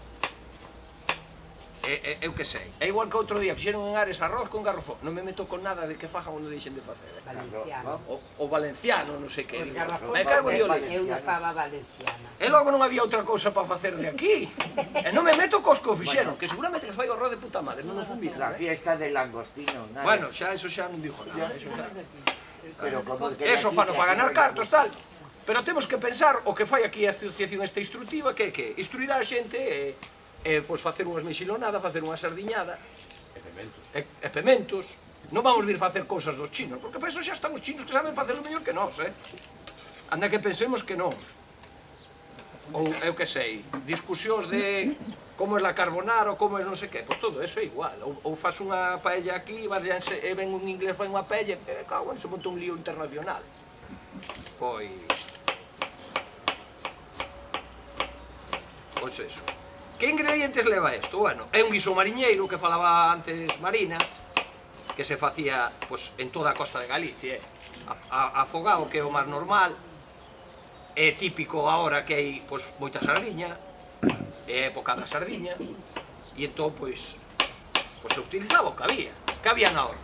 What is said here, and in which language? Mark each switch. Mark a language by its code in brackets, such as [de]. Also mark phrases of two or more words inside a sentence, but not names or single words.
[gl] Eu que sei, é igual que outro día fixeron en Ares arroz con garrofón. Non me meto con nada de que fajan ou non deixen de facer. Valenciano. O valenciano, non sei que. Os garrafóns [es] Me cago en Dios. [gl] é unha fava valenciana. E logo non había outra cousa para facer de aquí. E non me meto cos que o fixeron, que seguramente que fai o arroz [es] de puta madre, [gl] non nos fumbieron. [es] La fiesta del langostino. Nada. [gl] Bueno, xa eso xa non dixo nada. Pero como que Eso fano para ganar cartos, tal. Pero temos que pensar o que fai aquí a asociación esta instructiva, que é que instruir a xente e pois facer unhas mexilonadas, facer unha sardiñada e pementos. Non vamos vir facer cousas dos chinos, porque para eso xa están os chinos que saben facerlo mellor que nós, anda que pensemos que non. Ou, eu que sei, discusións de como é la carbonara ou como é non sei que, pois todo eso é igual. Ou faz unha paella aquí e ven un inglés fai unha paella e cago, [es] se monta un lío internacional. [gl] Pois eso. Que ingredientes leva isto? Bueno, é un guiso mariñeiro que falaba antes Marina, que se facía pois, en toda a costa de Galicia, afogado, que é o máis normal, é típico agora que hai pois, moita sardiña, é época da sardiña, e entón, pois se utilizaba o que había na horta.